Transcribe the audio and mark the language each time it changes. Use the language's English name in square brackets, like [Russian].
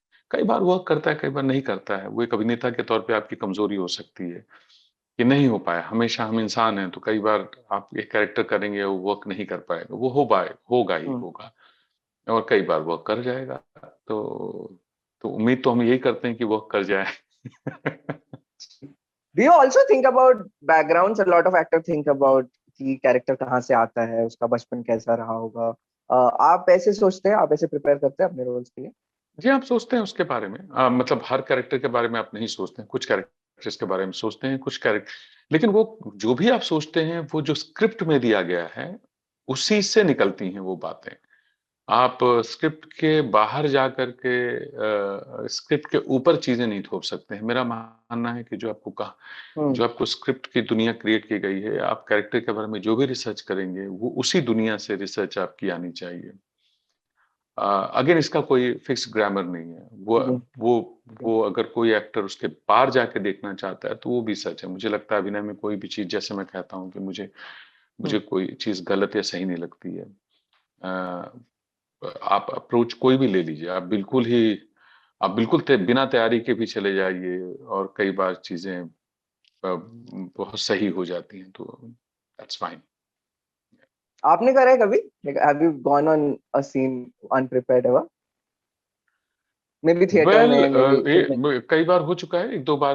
[Hindi] कई बार वर्क करता है, कई बार नहीं करता है। वो एक अभिनेता के तौर पे आपकी कमजोरी हो सकती है कि नहीं हो पाया। हमेशा हम इंसान हैं, तो कई बार आप एक कैरेक्टर करेंगे, वो वर्क नहीं कर पाएगा, वो होगा ही Hmm. होगा, और कई बार वर्क कर जाएगा। तो उम्मीद तो हम यही करते हैं कि वर्क कर जाए। [English] Do you also think about backgrounds? A lot of actors think about [Hindi] कि कैरेक्टर कहाँ से आता है, उसका बचपन कैसा रहा होगा. आप ऐसे सोचते हैं, आप ऐसे प्रिपेयर करते हैं अपने रोल्स के लिए? जी, आप सोचते हैं उसके बारे में, मतलब हर कैरेक्टर के बारे में आप नहीं सोचते हैं, कुछ कैरेक्टर्स के बारे में सोचते हैं, कुछ कैरेक्टर, लेकिन वो जो भी आप सोचते हैं, वो जो स्क्रिप्ट में दिया गया है, उसी से निकलती हैं वो बातें। आप स्क्रिप्ट के बाहर जाकर के स्क्रिप्ट के ऊपर चीजें नहीं थोप सकते हैं। मेरा मानना है कि हम्म. जो आपको स्क्रिप्ट की दुनिया क्रिएट की गई है, आप कैरेक्टर के बारे में जो भी रिसर्च करेंगे, वो उसी दुनिया से रिसर्च आपकी आनी चाहिए। अगेन, इसका कोई फिक्स ग्रामर नहीं है। जी. वो वो अगर कोई एक्टर उसके पार जाके देखना चाहता है, तो वो भी सच है। मुझे लगता है अभिनय में कोई भी चीज, जैसे मैं कहता हूँ कि मुझे मुझे हम्म. कोई चीज गलत या सही नहीं लगती है। आप अप्रोच कोई भी ले लीजिए, आप बिल्कुल बिना तैयारी के भी चले जाइए, और कई बार चीजें बहुत सही हो जाती हैं, तो दैट्स फाइन। आपने करा है कभी? [English] Like, have you gone on a scene unprepared ever? Maybe [Hindi] theatre well, में, [English] maybe [Hindi] फिल्म में. कई बार हो चुका है। एक दो बार